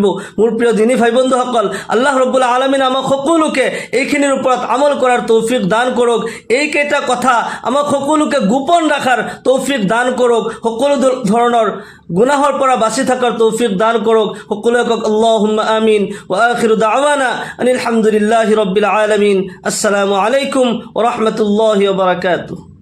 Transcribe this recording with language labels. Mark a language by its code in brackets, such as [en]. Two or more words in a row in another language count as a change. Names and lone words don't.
[as] মোৰ প্ৰিয় দিনী ভাই বন্ধুসকল, [ar] الله رب العالمين [as] আমাক সকলোকে এইখিনিৰ ওপৰত আমল কৰাৰ তৌফিক দান কৰক। এইকেইটা কথা আমাক সকলোকে গোপন ৰাখাৰ তৌফিক দান কৰক, সকলো ধৰণৰ গুনাহৰ পৰা বাচি থকাৰ তৌফিক দান কৰক। সকলোৱে কওক [ar] اللهم آمين. وآخر دعوانا أن الحمد لله رب العالمين. السلام عليكم ورحمة الله وبركاته.